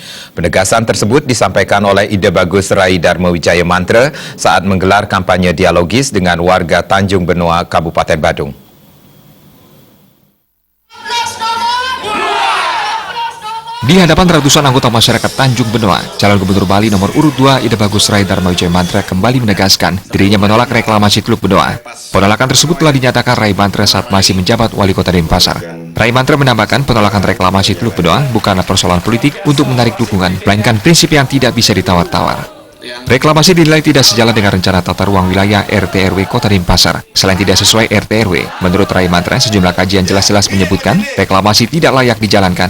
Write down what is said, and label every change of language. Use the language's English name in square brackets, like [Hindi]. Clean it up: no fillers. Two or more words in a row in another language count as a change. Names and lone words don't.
[Indonesian] Penegasan tersebut disampaikan oleh Ide Bagus Rai Dharma Wijaya Mantra saat menggelar kampanye dialogis dengan warga Tanjung Benoa, Kabupaten Badung. Di hadapan ratusan anggota masyarakat Tanjung Benoa, calon gubernur Bali nomor urut 2 Ide Bagus Rai Dharma Wijaya Mantra kembali menegaskan dirinya menolak reklamasi Teluk Benoa. Penolakan tersebut telah dinyatakan Rai Mantra saat masih menjabat wali kota Denpasar. Rai Mantra menambahkan penolakan reklamasi Teluk Benoa bukanlah persoalan politik untuk menarik dukungan, melainkan prinsip yang tidak bisa ditawar-tawar. Reklamasi dinilai tidak sejalan dengan rencana tata ruang wilayah RT/RW Kota Denpasar. Selain tidak sesuai RT/RW, menurut Rai Mantra sejumlah kajian jelas-jelas menyebutkan reklamasi tidak layak dijalankan.